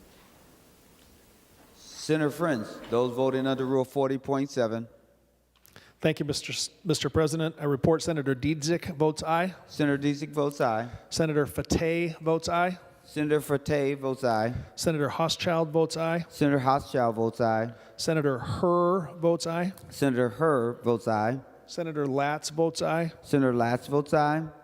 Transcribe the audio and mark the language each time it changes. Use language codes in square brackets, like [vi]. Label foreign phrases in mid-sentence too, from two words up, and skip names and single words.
[en] Senator Friends, those voting under Rule 40.7. Thank you, Mr. President. I report Senator Dietzick votes aye. Senator Dietzick votes aye. Senator Fateh votes aye. Senator Fateh votes aye. Senator Hochschild votes aye. Senator Hochschild votes aye. Senator Herr votes aye. Senator Herr votes aye. Senator Latz votes aye. Senator Latz votes aye.